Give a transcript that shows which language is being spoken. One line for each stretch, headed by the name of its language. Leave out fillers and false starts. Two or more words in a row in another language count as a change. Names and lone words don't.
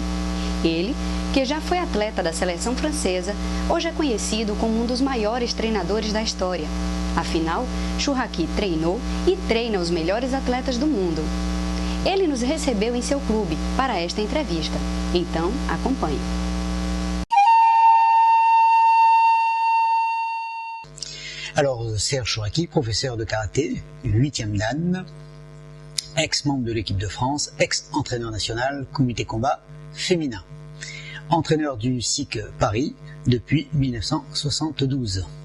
Portuguese: Ele, que já foi atleta da seleção francesa, hoje é conhecido como um dos maiores treinadores da história. Afinal, Chouraqui treinou e treina os melhores atletas do mundo. Ele nos recebeu em seu clube para esta entrevista. Então, acompanhe.
French: Alors, Serge Chouraqui, professeur de karaté, 8e dan, ex-membre de l'équipe de France, ex-entraîneur national, comité combat féminin. Entraîneur du SIC Paris depuis 1972.